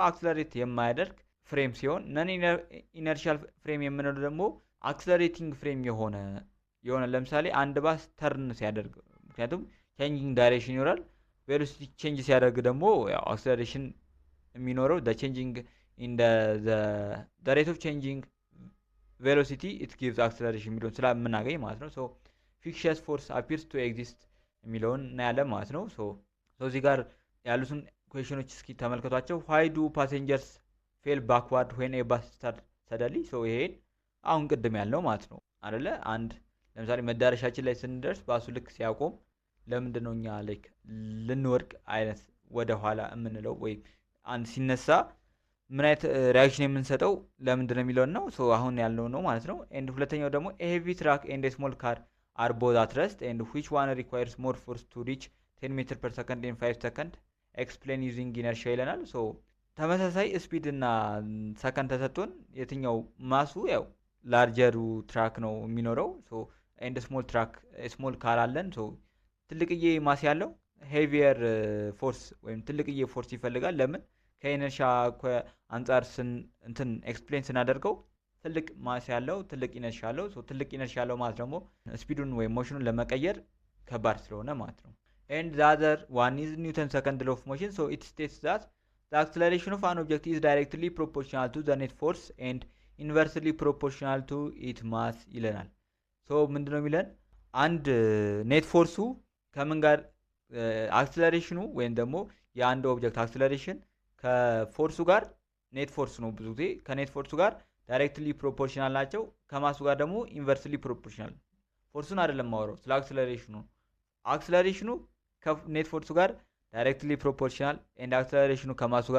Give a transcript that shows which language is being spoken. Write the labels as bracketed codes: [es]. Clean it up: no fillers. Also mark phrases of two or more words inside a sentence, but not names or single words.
[am] አክስለሬት የማያደርግ ፍሬም ሲሆን [en] non inertial frame [am] የምንለው ደግሞ [en] accelerating frame [am] የሆነ ለምሳሌ አንድ ባስ ተርን ሲያደርግ ምክንያቱም [en] changing direction [am] ይኖራል። [en] velocity change [am] ሲያደርግ ደግሞ ያው አክሰለሬሽን የሚኖረው [en] the changing in the rate of changing velocity it gives acceleration [am] የሚለውን ስለምናገኝ ማለት ነው። ሶ [en] fictitious force appears to exist [am] የሚለውን እናያለን ማለት ነው። ሶ እዚህ ጋር ያሉትን ኩዌሽኖች እስኪ ተመልከቷቸው። [en] why do passengers fail backward when a bus starts suddenly? [am] ሶ ይሄን አሁን ቅድም ያልነው ማለት ነው አይደለ? አንድ ለምሳሌ መዳረሻችን ላይ ስንደርስ ባሱ ልክ ሲያቆም ለምንድን ነው እኛ ላይክ ልንወድቅ አይነት ወደ ኋላ የምንለው? ወይ አንድ ሲነሳ ምን አይነት ሪያክሽን የምንሰጠው ለምንድን ነው የሚለውን ነው። ሶ አሁን ያልነው ነው ማለት ነው። ኤንድ ሁለተኛው ደግሞ [en] a heavy truck and a small car are both at rest and which one requires more force to reach 10 meters per second in 5 seconds explain using inertia [am] ይለናል። ሶ ተመሳሳይ ስፒድ እና ሰከንድ ተሰጥቶን የትኛው ማሱ ያው ላርጀሩ ትራክ ነው የሚኖረው። ሶ [en] and small car [am] አለን። ሶ ትልቅዬ ማስ ያለው [en] heavier force [am] ወይም ትልቅዬ ፎርስ ይፈልጋል። ለምን? ከኢነርሻ አንጻር እንትን ኤክስፕሌን ስናደርገው ትልቅ ማስ ያለው ትልቅ ኢነርሻ አለው። ሶ ትልቅ ኢነርሻ ያለው ማለት ደግሞ ስፒዱን ወይም ሞሽኑን ለመቀየር ከባድ ስለሆነ ማለት ነው። [en] and the other one is Newton's second law of motion. So it states that the acceleration of an object is directly proportional to the net force and inversely proportional to its mass [am] ይለናል። ሶ ምንድነው የሚለን? አንድ ኔት ፎርሱ ከምን ጋር አክሰለሬሽኑ ወይም ደግሞ የአንድ ኦብጀክት አክሰለሬሽን ከፎርሱ ጋር [en] net force [am] ነው። ብዙ ጊዜ ከኔት ፎርሱ ጋር [en] directly proportional [am] ናቸው። ከማሱ ጋር ደግሞ [en] inversely proportional። [am] ፎርሱን አይደለም ማወራው ስለ አክሰለሬሽኑ። አክሰለሬሽኑ ከኔት ፎርሱ ጋር [en] directly proportional and [am] አክሰለሬሽኑ ከማሱ ጋር